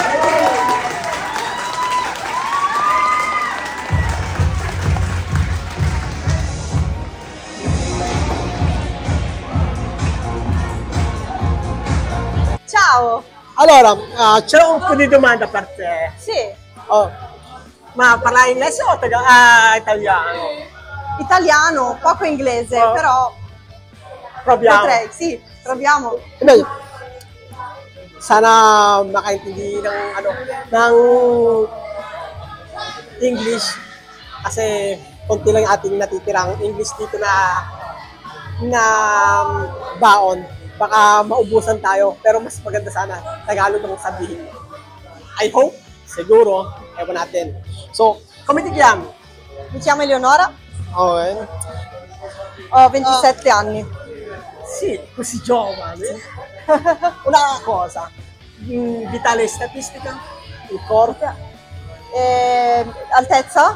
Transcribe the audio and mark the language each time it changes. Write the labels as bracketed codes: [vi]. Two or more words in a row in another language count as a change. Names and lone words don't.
[it] Ciao. Allora, c'è un po' di domanda per te. Sì. Oh, ma parla inglese o italiano? Italiano, poco inglese, Oh. però Proviamo. potrei, sì, proviamo. Beh, [tl] sana makaintindi [en] ng English [tl] kasi konti lang yung ating natitirang English dito na baon. Baka maubusan tayo, pero mas maganda sana Tagalog ang sabihin. [en] I hope, [tl] siguro, ewan natin. [it] So, come ti chiami? Mi chiamo Eleonora, Okay. ho 27 anni. Sì, così giovane. Una cosa, vitale statistica, il corpo? Altezza?